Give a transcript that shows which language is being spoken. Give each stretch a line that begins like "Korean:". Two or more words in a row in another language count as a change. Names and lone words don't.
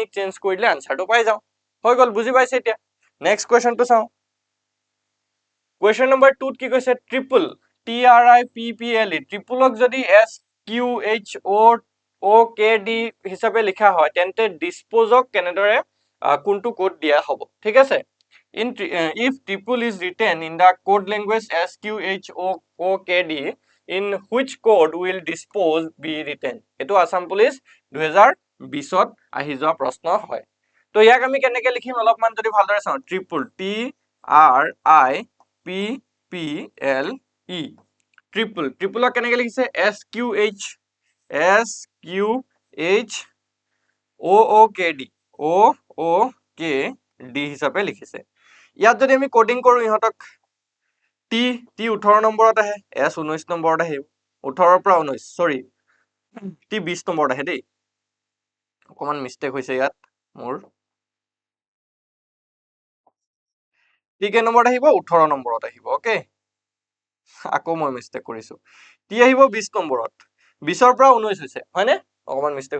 Assamese: চেঞ্জ কৰিলে আনসাৰটো পাই যাও হৈ গল বুজি পাইছে এতিয়া
English: next question
Assamese: চাও
English: question number
Assamese: 2 ত কি কৈছে ট্ৰিপল T R I P P L E ট্ৰিপলক যদি S Q H O O K D হিচাপে লিখা হয় তেন্তে ডিসপোজক কেনেদৰে কোনটো কোড দিয়া হ'ব ঠিক আছে
English: if triple is written in the code language S Q H O K D in which code will dispose be written
Assamese: এটো আসাম পুলিশ 2020 ত আহি যোৱা প্ৰশ্ন হয় তো ইয়াক আমি কেনেকৈ লিখিম অলপমান যদি ভালদৰে চাও ট্ৰিপল T R I P P L E ট্ৰিপলক কেনেকৈ লিখিছে S Q H O O K D O O K D হিচাপে লিখিছে ইয়াত যদি আমি কোডিং কৰো ইহতক T 18 নম্বৰত আহে S 19 নম্বৰত আহে 18 পৰা 19 সৰি T 20 নম্বৰত আহে দেই অকমান মিস্টেক হৈছে ইয়াত মোৰ T কে নম্বৰত আহিব 18 নম্বৰত আহিব ওকে আকৌ মই মিস্টেক কৰিছো T আহিব 20 নম্বৰত 20 ৰ পৰা 19 হৈছে হয়নে অকমান মিস্টেক